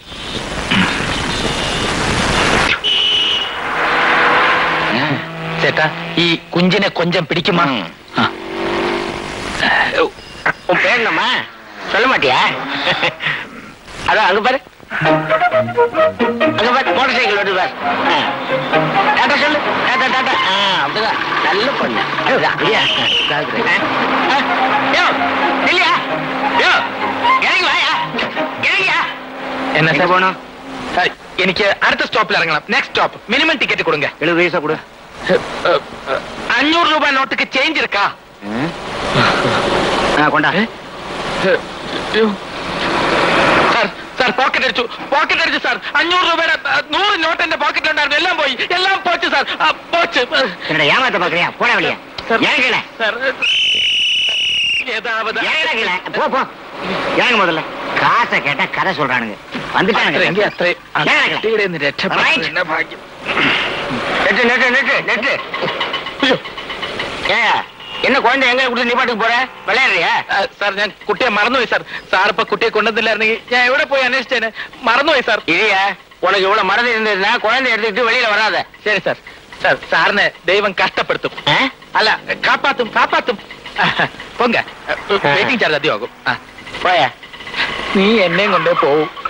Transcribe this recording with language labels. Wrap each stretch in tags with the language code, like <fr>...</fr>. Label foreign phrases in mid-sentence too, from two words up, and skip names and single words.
<ml>ചേട്ടാ, ഈ കുഞ്ചിനെ കൊഞ്ചം പിടിക്കുമാ?</ml> <ta>பேரணுமா சொல்ல மாட்டியா? அதான் அங்க பாரு, அங்க பாரு மோட்டார் சைக்கிள் வந்து பாரு. டாட்டா சொல்லு, டாட்டா டாட்டா. அப்படிதான் நல்ல பொண்ணு. அதுதான் இல்லையா? இல்லையா? இறங்கி வாயா, இறங்கியா.</ta> <ml>എന്നാ സാർ പോണോ? എനിക്ക് അടുത്ത സ്റ്റോപ്പിൽ ഇറങ്ങണം. നെക്സ്റ്റ് സ്റ്റോപ്പ്. മിനിമം ടിക്കറ്റ് കൊടുങ്ക.</ml> <ta>70 പൈസ கொடு. 500 ரூபா நோட்டுக்கு சேஞ்ச் இருக்கா?</ta> <ml>കൊണ്ടാ. സാർ സാർ പോക്കറ്റ് അടിച്ചു സാർ. 500 രൂപയുടെ 100 നോട്ട് എന്റെ പോക്കറ്റിലുണ്ടായിരുന്നു. എല്ലാം പോയി, എല്ലാം പോച്ചു സാർ. പോച്ച്.</ml> <ta>என்னடா ஏமாத்த பாக்குறியா? போடா வெளிய. ஏங்கல സാർ ஏதாவது போ போ. ஏங்க முதல்ல காசை கேட்டா கதை சொல்றானுங்க. வந்துட்டானுங்க.</ta> <ml>രക്ഷപ്പെട്ട ഭാഗ്യം.</ml> <ta>நெட்டு என்ன குழந்தை எங்க கொடுத்து நீ பாட்டுக்கு போற? விளையாடுறியா?</ta> <ml>സാർ ഞാൻ കുട്ടിയെ മറന്നുപോയി സാർ. സാർ ഇപ്പൊ കുട്ടിയെ കൊണ്ടുവന്നില്ലായിരുന്നെങ്കിൽ ഞാൻ എവിടെ പോയി അന്വേഷിച്ചേനെ. മറന്നുപോയി സാർ.</ml> <ta>இல்லையா, உனக்கு இவ்வளவு மறந்து இருந்ததுன்னா குழந்தை எடுத்துக்கிட்டு வெளியில வராத.</ta> <ml>ശരി സാർ. സാർ സാറിനെ ദൈവം കഷ്ടപ്പെടുത്തും. അല്ല, കാപ്പാത്തും കാപ്പാത്തും. പൊങ്ക വെയിറ്റിംഗ് ചാർജ് അധികമാകും. പോയാ നീ എന്നെയും കൊണ്ടേ പോവും.</ml>